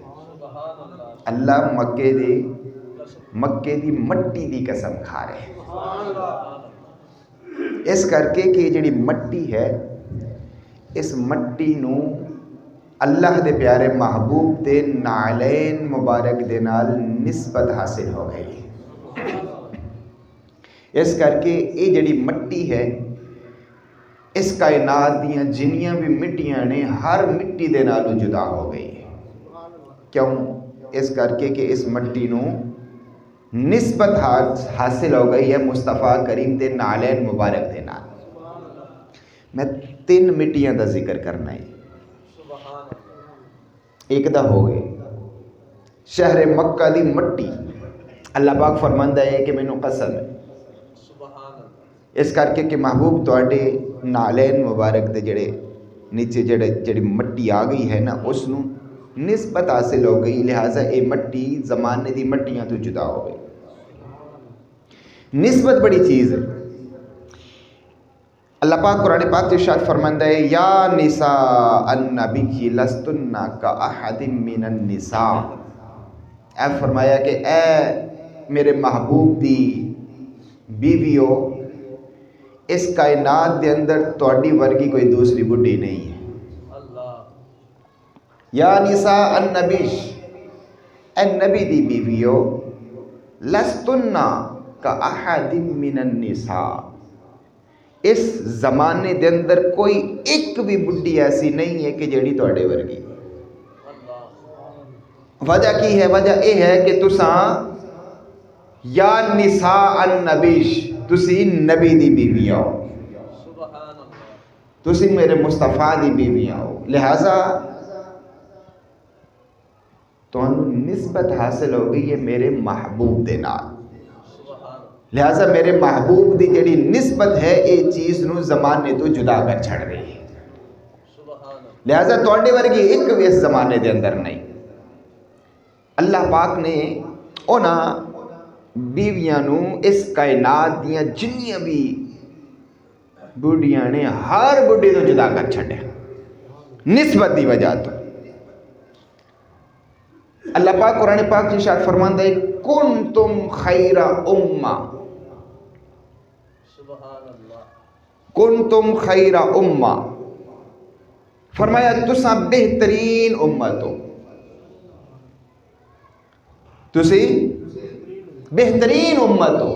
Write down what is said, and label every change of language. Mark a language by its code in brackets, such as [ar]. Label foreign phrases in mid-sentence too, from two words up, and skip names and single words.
[pa] اللہ مکے دی مٹی دی قسم کھا رہے ہیں، اس کر کے کہ جڑی مٹی ہے اس مٹی نو اللہ دے پیارے محبوب دے نعلین مبارک دے نال نسبت حاصل ہو گئی۔ اس کر کے یہ جڑی مٹی ہے اس کائنات دیاں جنیاں بھی مٹیاں نے ہر مٹی دے نالوں جدا ہو گئی ہے۔ کیوں؟ اس کر کے کہ اس مٹی نو نسبت حاصل ہو گئی ہے مصطفیٰ کریم دے نالین مبارک دے نال۔ میں 3 مٹیاں دا ذکر کرنا ہے، ایک دا ہو گئے شہر مکہ دی مٹی۔ اللہ پاک فرماندا ہے کہ مینوں قسم ہے اس کر کے کہ محبوب تواڈے نالین مبارک دے جڑے نیچے جڑی مٹی آ گئی ہے نا اس نوں نسبت حاصل ہو گئی، لہٰذا اے مٹی زمانے دی مٹیاں تو جدا ہو گئی۔ نسبت بڑی چیز ہے۔ اللہ پاک قرآن پاک ارشاد فرماندا ہے [ar] یا نساء النبی لستن کاحد من النساء، [pa] اے فرمایا کہ اے میرے محبوب دی بیویو، اس کائنات دے اندر تواڈی ورگی کوئی دوسری بڈھی نہیں ہے۔ [ar] یا نساء النبی، [pa] اے نبی دی بیویو، [ar] لستن کاحد من النساء، [pa] اس زمانے دے اندر کوئی ایک بھی بڈھی ایسی نہیں ہے کہ جیڑی تواڈے ورگی۔ وجہ کی ہے؟ وجہ یہ ہے کہ تساں [ar] یا نساء النبی، [pa] تسی نبی دی بیوی ہو، تسی میرے مصطفیٰ دی بیوی ہو، لہٰذا تانوں نسبت حاصل ہو گئی ہے میرے محبوب دے نال۔ لہٰذا میرے محبوب دی جڑی نسبت ہے یہ چیز نو زمانے تو جدا کر چھڑ رہی ہے، لہٰذا تواڈے ورگی ایک بھی اس زمانے دے اندر نہیں۔ اللہ پاک نے انہاں بیویاں نو اس کائنات دیاں جنیاں بھی بڈھیاں نے ہر بڈھی تو جدا کر چھڑیا نسبت دی وجہ تو۔ اللہ پاک قرآن پاک ارشاد فرماندا ہے [ar] کنتم خیر امہ، کنتم خیر امہ، [pa] فرمایا تساں بہترین امت ہو، تسی بہترین امت ہو۔